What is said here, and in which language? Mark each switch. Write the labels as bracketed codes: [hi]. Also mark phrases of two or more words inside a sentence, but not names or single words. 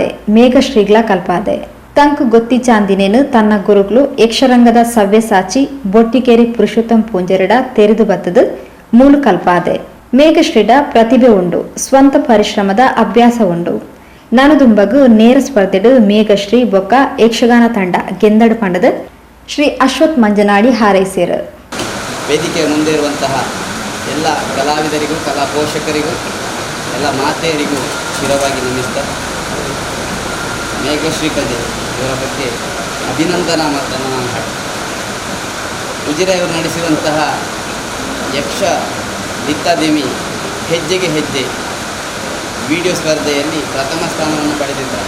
[tcy] ಮೇಘಶ್ರೀಗ್ಲ ಕಲ್ಪಾದೆ ತಂಕ್ ಗೊತ್ತಿ ಚಾಂದಿನೇನು ತನ್ನ ಗುರುಗಳು ಯಕ್ಷರಂಗದ ಸವ್ಯಸಾಚಿ ಬೊಟ್ಟಿಕೇರಿ ಪುರುಷೋತ್ತಮ್ ಪೂಂಜರಿಡ ತೆರೆದು ಬತ್ತದು ಮೂಲು ಕಲ್ಪಾದೆ. ಮೇಘಶ್ರೀಡ ಪ್ರತಿಭೆ ಉಂಡು, ಸ್ವಂತ ಪರಿಶ್ರಮದ ಅಭ್ಯಾಸ ಉಂಡು. ನನದುಂಬಗು ನೇರ ಸ್ಪರ್ಧೆಡು ಮೇಘಶ್ರೀ ಬೊಕ್ಕ ಯಕ್ಷಗಾನ ತಂಡ ಗೆಂದಡು ಪಂಡದ ಶ್ರೀ ಅಶ್ವಥ್ ಮಂಜನಾಡಿ ಹಾರೈಸಿರು. [kn] ವೇದಿಕೆಯ ಮುಂದೆ ಇರುವಂತಹ ಎಲ್ಲ ಕಲಾವಿದರಿಗೂ, ಕಲಾ ಪೋಷಕರಿಗೂ, ಎಲ್ಲ ಮಾತೆಯರಿಗೂ ಶಿರವಾಗಿ ನಮಿಸ್ತಾ, ಮೇಘಶ್ರೀ ಕಜೆ ಇವರ ಬಗ್ಗೆ ಅಭಿನಂದನಾ ಮಾತನ್ನು ನಾನು ಹಾಡ್ತೀನಿ. ಉಜಿರೆಯವರು ನಡೆಸಿದಂತಹ ಯಕ್ಷ ದಿತ್ತಾದೇವಿ ಹೆಜ್ಜೆಗೆ ಹೆಜ್ಜೆ ವಿಡಿಯೋ ಸ್ಪರ್ಧೆಯಲ್ಲಿ ಪ್ರಥಮ ಸ್ಥಾನವನ್ನು ಪಡೆದಿದ್ದಾರೆ.